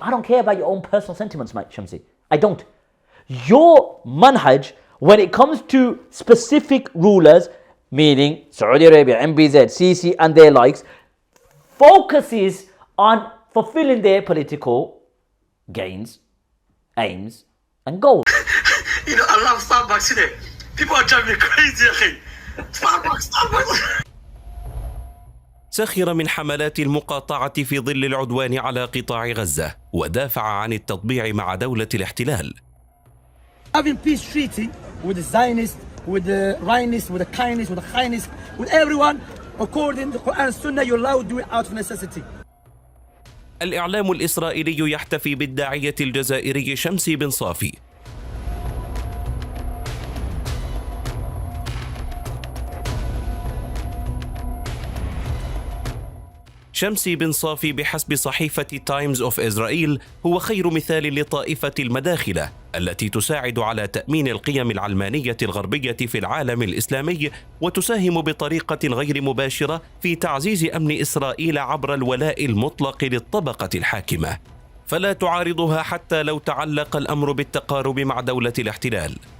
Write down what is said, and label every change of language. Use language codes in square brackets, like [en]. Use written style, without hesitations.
[en] I don't care about your own personal sentiments, mate, Shamsi. I don't. Your manhaj, when it comes to specific rulers, meaning Saudi Arabia, MBZ, Sisi and their likes, focuses on fulfilling their political gains, aims and goals. You know, I love Starbucks, you know. People are driving me crazy, akhi. Starbucks. [ar] سخر من حملات المقاطعة في ظل العدوان على قطاع غزة ودافع عن التطبيع مع دولة الاحتلال. [en] Having peace treaty with the Zionists, with the Zionists, with the kindness, with the kindness, with everyone. According to the Quran and Sunnah, you're allowed to do it out of necessity. [ar] الإعلام الإسرائيلي يحتفي بالداعية الجزائري شمسي بن صافي. شمسي بن صافي بحسب صحيفة تايمز أوف إسرائيل هو خير مثال لطائفة المداخلة التي تساعد على تأمين القيم العلمانية الغربية في العالم الإسلامي وتساهم بطريقة غير مباشرة في تعزيز أمن إسرائيل عبر الولاء المطلق للطبقة الحاكمة، فلا تعارضها حتى لو تعلق الأمر بالتقارب مع دولة الاحتلال.